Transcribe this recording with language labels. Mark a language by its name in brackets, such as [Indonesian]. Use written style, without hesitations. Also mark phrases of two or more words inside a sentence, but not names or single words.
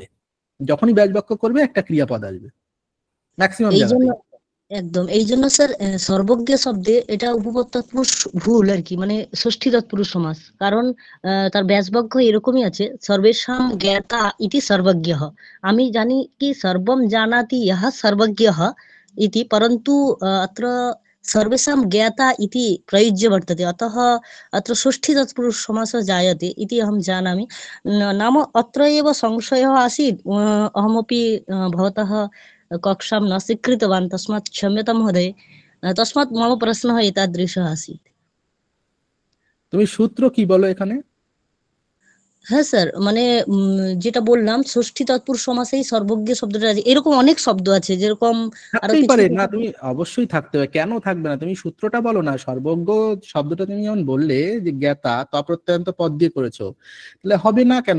[Bangla] যখনই ব্যাজ বাক্য করবে একটা ক্রিয়াপদ আসবে ম্যাক্সিমাম এই জন্য জায়গাতেই। একদম, এই জন্য স্যার সর্বজ্ঞ শব্দে এটা উপপদ তৎপুরুষ ভুল আর কি, মানে ষষ্ঠী তৎপুরুষ সমাস। কারণ তার ব্যাসবাক্য এরকমই আছে, সর্বেষাং জ্ঞাতা ইতি সর্বজ্ঞঃ। আমি জানি কি [Sanskrit] সর্বম জানাতি ইহ সর্বজ্ঞঃ ইতি, परन्तु अत्र सर्वेषां ज्ञाता इति प्रयुज्य वर्तते, अतः अत्र षष्ठी तत्पुरुष समासः जायते इति अहं जानामि। नाम अत्र एव संशयः आसीत्, अहमपि भवतः कक्षां न स्वीकृतवान्, तस्मात् क्षम्यतां महोदय। तस्मात् मम प्रश्नः एतादृशः आसीत्। [Bangla] তুমি সূত্র কি বলো এখানে? হ্যাঁ স্যার, মানে যেটা বললাম ষষ্ঠী তৎপুরুষ সমাসেই সর্বজ্ঞ শব্দটা আছে, এরকম অনেক শব্দ আছে, যেরকম আরো থাকতেই কিছু পারে কিছু। না, তুমি অবশ্যই থাকতে হবে, কেন থাকবে না? তুমি সূত্রটা বলো না। সর্বজ্ঞ শব্দটা তুমি যেমন বললে যে জ্ঞাতা তপ্রত্যয়ান্ত পদ দিয়ে করেছো, তাহলে হবে না কেন?